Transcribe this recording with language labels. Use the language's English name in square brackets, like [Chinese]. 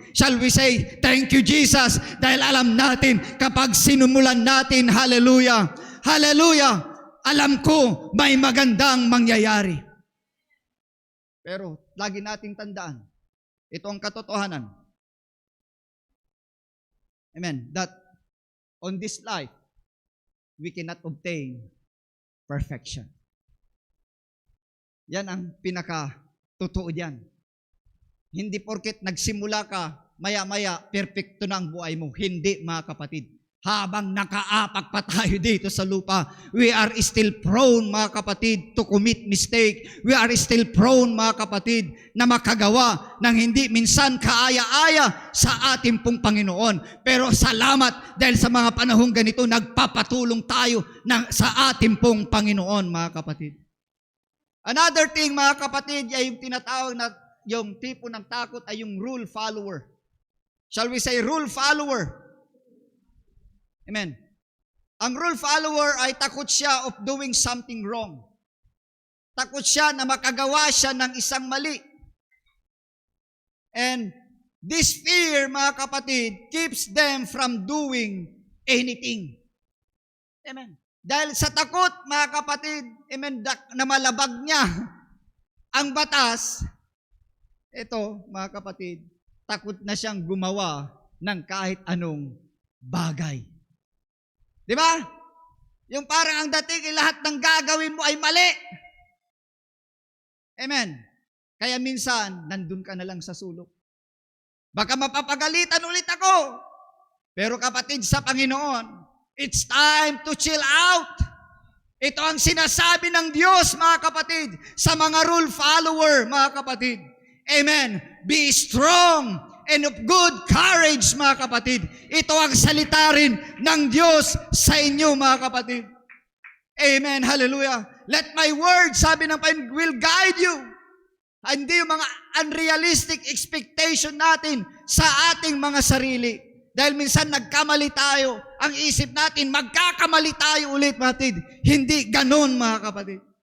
[English] Shall we say, thank you, Jesus, [Filipino] dahil alam natin, kapag sinumulan natin, hallelujah, hallelujah, alam ko may magandang mangyayari. Pero lagi nating tandaan, ito ang katotohanan. Amen. [English] That on this life, we cannot obtain perfection. [Filipino] Yan ang pinaka-totoo diyan. Hindi porket nagsimula ka, maya-maya, perfecto na ang buhay mo. Hindi, mga kapatid. Habang nakaapak pa tayo dito sa lupa, [English] we are still prone, [Filipino] mga kapatid, [English] to commit mistake. We are still prone, [Filipino] mga kapatid, na makagawa ng hindi minsan kaaya-aya sa ating pong Panginoon. Pero salamat dahil sa mga panahong ganito, nagpapatulong tayo sa ating pong Panginoon, mga kapatid. [English] Another thing, [Filipino] mga kapatid, ay yung tinatawag na yung tipo ng takot ay yung rule follower. [English] Shall we say rule follower? [Filipino] Amen. Ang rule follower ay takot siya [English] of doing something wrong. [Filipino] Takot siya na makagawa siya ng isang mali. [English] And this fear, [Filipino] mga kapatid, [English] keeps them from doing anything. Amen. [Filipino] Dahil sa takot, mga kapatid, amen, na malabag niya ang batas, ito, mga kapatid, takot na siyang gumawa ng kahit anong bagay. Di ba? Yung parang ang dating lahat ng gagawin mo ay mali. Amen. Kaya minsan, nandun ka na lang sa sulok. Baka mapapagalitan ulit ako. Pero kapatid sa Panginoon, [English] it's time to chill out. [Filipino] Ito ang sinasabi ng Diyos, mga kapatid, sa mga rule follower, mga kapatid. Amen. [English] Be strong and of good courage, [Filipino] mga kapatid. Ito ang salita rin ng Diyos sa inyo, mga kapatid. Amen. Hallelujah. [English] Let my word, [Filipino] sabi ng Panginoon, [English] will guide you. [Filipino] Hindi yung mga [English] unrealistic expectation [Filipino] natin sa ating mga sarili. Dahil minsan nagkamali tayo. Ang isip natin, magkakamali tayo ulit, mga kapatid. Hindi ganun, mga kapatid.